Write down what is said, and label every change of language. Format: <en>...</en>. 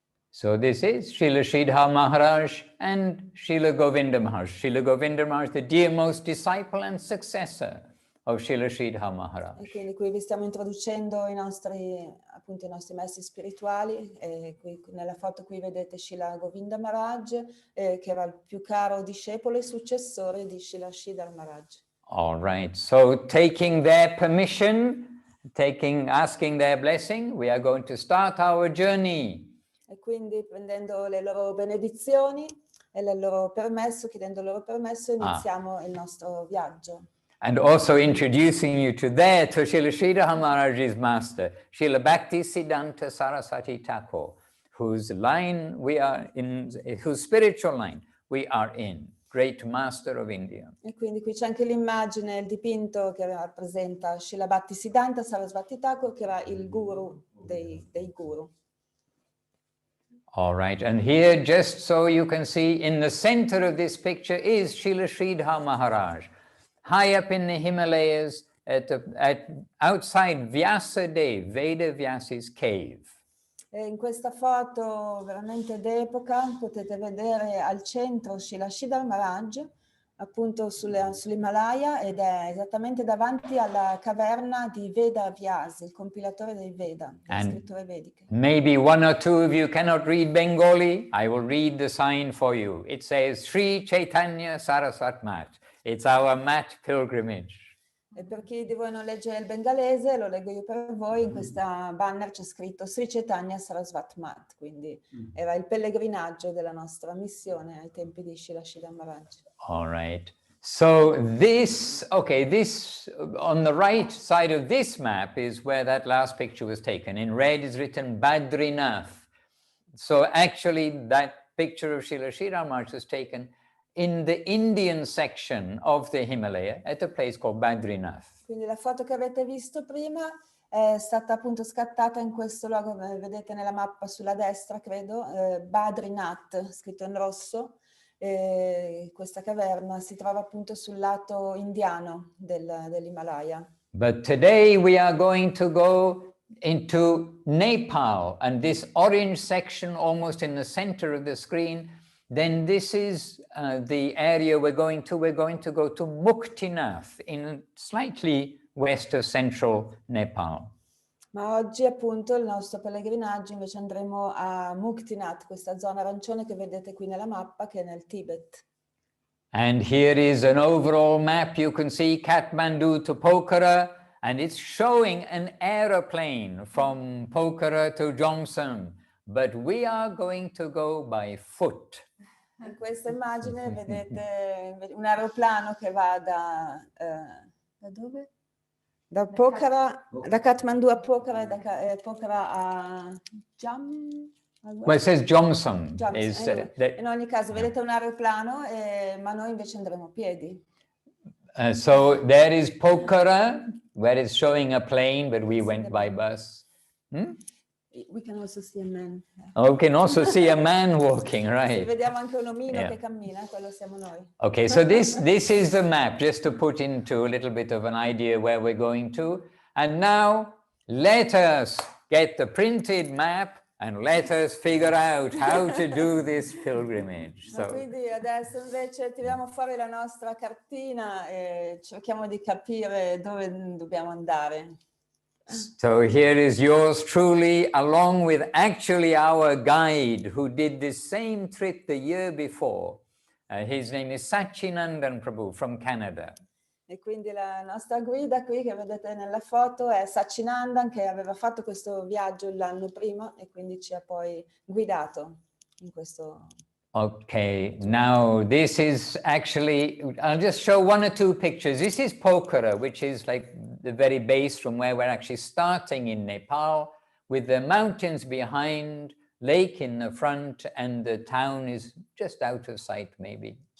<en>So this is Srila Sridhar Maharaj and Srila Govinda Maharaj. Srila Govinda Maharaj, the dearmost disciple and successor of Srila Sridhar Maharaj.</en> <it>E quindi qui vi stiamo introducendo i nostri maestri spirituali. E qui, nella foto qui vedete Srila Govinda Maharaj, che era il più caro discepolo e successore di Srila Sridhar Maharaj.</it> <en>All right, so taking their permission, asking their blessing, we are going to start our journey.</en> <it>E quindi prendendo le loro benedizioni e il loro permesso, chiedendo il loro permesso, iniziamo il nostro viaggio.</it> <en>And also introducing you to Srila Sridhar Maharaj's master, Srila Bhakti Siddhanta Saraswati Thakur, whose line we are in, whose spiritual line we are in, great master of India.</en> <it>E quindi qui c'è anche l'immagine, il dipinto che rappresenta Srila Bhakti Siddhanta Saraswati Thakur, che era il guru dei guru.</it> <en>All right, and here, just so you can see, in the center of this picture is Srila Sridhar Maharaj, high up in the Himalayas, outside Vyasadev, Veda Vyasi's cave.</en> <it>E in questa foto veramente d'epoca potete vedere al centro Srila Sridhar Maharaj, appunto sull'Himalaya, ed è esattamente davanti alla caverna di Veda Vyasi, il compilatore dei Veda, le scritture vediche.</it> <en>Maybe one or two of you cannot read Bengali. I will read the sign for you. It says Sri Chaitanya Saraswat Math. It's our mat pilgrimage.</en> <it>E per chi di voi non legge il bengalese, lo leggo io per voi, in questa banner c'è scritto Sri Chaitanya Saraswat Math, quindi era il pellegrinaggio della nostra missione ai tempi di Srila Maharaj.</it> <en>All right. So this, okay, this, on the right side of this map is where that last picture was taken. In red is written Badrinath. So actually that picture of Srila Maharaj was taken in the Indian section of the Himalaya at a place called Badrinath.</en> <it>Quindi la foto che avete visto prima è stata appunto scattata in questo luogo, vedete nella mappa sulla destra, credo, Badrinath, scritto in rosso. Questa caverna si trova appunto sul lato indiano dell'Himalaya.</it> <en>But today we are going to go into Nepal, and this orange section almost in the center of the screen, then this is the area we're going to go to Muktinath in slightly west of central Nepal.</en> <it>Ma oggi appunto il nostro pellegrinaggio invece andremo a Muktinath, questa zona arancione che vedete qui nella mappa, che è nel Tibet.</it> <en>And here is an overall map. You can see Kathmandu to Pokhara, and it's showing an aeroplane from Pokhara to Jomsom, but we are going to go by foot.</en> <it>In questa immagine vedete un aeroplano che va da dove? Da Pokhara, da Kathmandu a Pokhara e da Pokhara a</it> <en>Well, it says Jomsom.</en> <it>In ogni caso, vedete un aeroplano, ma noi invece andremo a piedi.</it> <en>So there is Pokhara, where it's showing a plane, but we went by bus. We can also see a man. Oh, we can also see a man walking, right?</en> <it>Vediamo anche un omino che cammina, quello siamo noi.</it> <en>Okay, so this is the map, just to put into a little bit of an idea where we're going to. And now let us get the printed map and let us figure out how to do this pilgrimage. So,</en> <it>quindi adesso invece tiriamo fuori la nostra cartina e cerchiamo di capire dove dobbiamo andare.</it> <en>So here is yours truly, along with actually our guide who did this same trip the year before. His name is Sachinandan Prabhu from Canada.</en> <it>E quindi la nostra guida qui che vedete nella foto è Sachinandan, che aveva fatto questo viaggio l'anno prima e quindi ci ha poi guidato in questo.</it> <en>Okay, now this is actually, I'll just show one or two pictures. This is Pokhara, which is like the very base from where we're actually starting in Nepal, with the mountains behind, lake in the front, and the town is just out of sight maybe.</en>